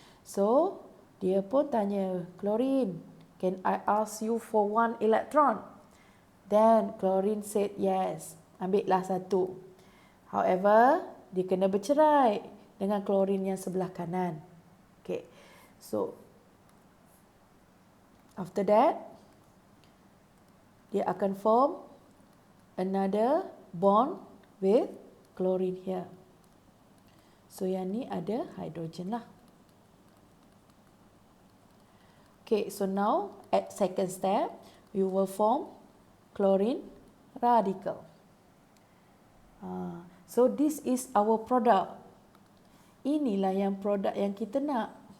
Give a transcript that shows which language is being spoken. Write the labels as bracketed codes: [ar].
[en] So, [ms] dia pun tanya, [en] chlorine, can I ask you for 1 electron? Then, chlorine said yes. [ms] Ambillah 1. However, dia kena bercerai dengan chlorine yang sebelah kanan. [en] Okay, so, after that, dia akan form another bond with chlorine here. [ms] So, yang ni ada hydrogen lah. [en] Okay, so now at second step, you will form chlorine radical. So, this is our product. [ms] Inilah yang produk yang kita nak.